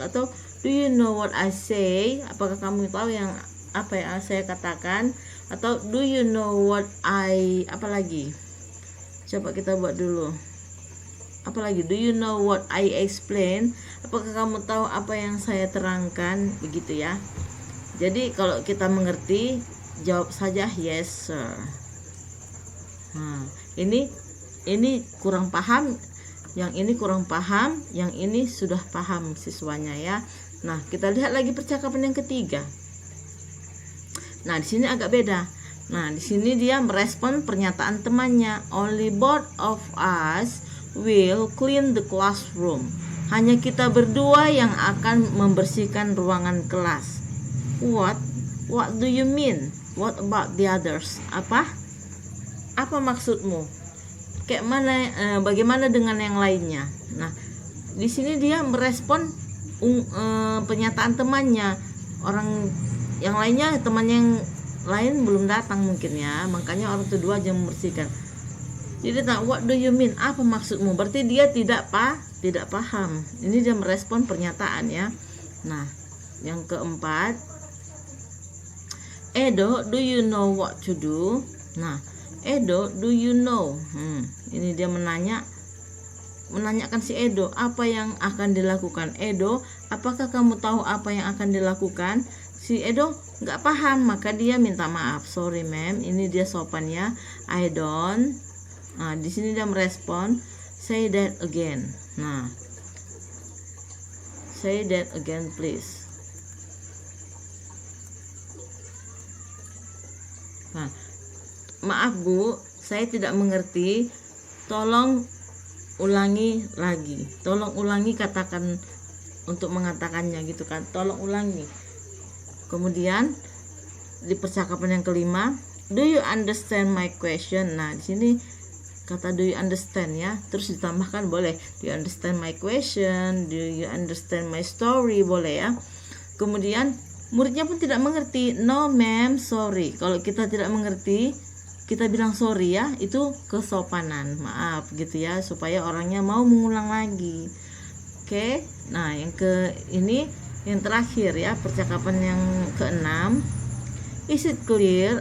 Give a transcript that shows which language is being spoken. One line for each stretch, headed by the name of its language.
Indonesian: Atau
English: do you know what I say?
Indonesian: Apakah kamu tahu apa yang saya katakan? Atau
English: do you know what I
Indonesian: apa lagi? Coba kita buat dulu. Apa lagi?
English: Do you know what I explain?
Indonesian: Apakah kamu tahu apa yang saya terangkan? Begitu ya. Jadi kalau kita mengerti, jawab saja
English: yes sir.
Indonesian: Nah, ini kurang paham, yang ini kurang paham, yang ini sudah paham siswanya ya. Nah, kita lihat lagi percakapan yang ketiga. Nah, di sini agak beda. Nah, di sini dia merespon pernyataan temannya.
English: Only both of us will clean the classroom.
Indonesian: Hanya kita berdua yang akan membersihkan ruangan kelas.
English: What do you mean? What about the others?
Indonesian: Apa maksudmu? Kayak mana? Bagaimana dengan yang lainnya? Nah, di sini dia merespon pernyataan temannya. Orang yang lainnya, teman yang lain belum datang mungkin ya, makanya orang kedua aja membersihkan. Jadi
English: what do you mean?
Indonesian: Apa maksudmu? Berarti dia tidak paham. Ini dia merespon pernyataan ya. Nah, yang keempat, Edo,
English: do you know what to do?
Indonesian: Nah,
English: Edo, do you know?
Indonesian: Ini dia menanyakan si Edo apa yang akan dilakukan. Edo, apakah kamu tahu apa yang akan dilakukan? Si Edo nggak paham, maka dia minta maaf.
English: Sorry ma'am,
Indonesian: ini dia sopannya.
English: I don't.
Indonesian: Nah, di sini dia merespon,
English: say that again.
Indonesian: Nah,
English: say that again please.
Indonesian: Nah, maaf Bu, saya tidak mengerti. Tolong ulangi lagi. Tolong ulangi katakan untuk mengatakannya gitu kan. Tolong ulangi. Kemudian di percakapan yang kelima,
English: do you understand my question?
Indonesian: Nah, di sini kata
English: do you understand
Indonesian: ya. Terus ditambahkan boleh,
English: do you understand my question? Do you understand my story?
Indonesian: Boleh ya. Kemudian muridnya pun tidak mengerti.
English: No ma'am, sorry.
Indonesian: Kalau kita tidak mengerti, kita bilang sorry ya, itu kesopanan, maaf gitu ya, supaya orangnya mau mengulang lagi. Oke. Nah, yang terakhir ya, percakapan yang keenam.
English: Is it clear?